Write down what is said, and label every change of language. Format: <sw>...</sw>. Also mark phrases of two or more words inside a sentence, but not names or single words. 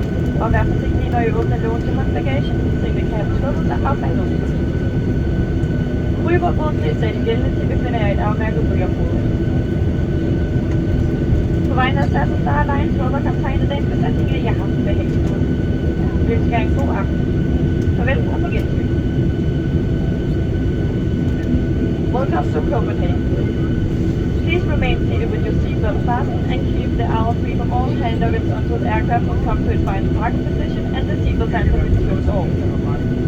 <da>Og vær forsigtige, når I åbner lågen til håndbagagen. Tingene kan have besluppet sig op ad låsen. Rygeforbuddet er stadig gældende til befinder jer i et afmærket rygeområde. På vegne af SAS og Star Alliance håber kaptajnen og dagens besætning, at jeg har haft en behagelig tur. Vi ønsker jer en god aften. Farvel og på gensyn.</da> <en>Welcome to Copenhagen. Please remain seated with your seatbelt fastened and keep the aisle free from all handovers until the aircraft will come to its final parking position and the seatbelt signs have been switched off.</en>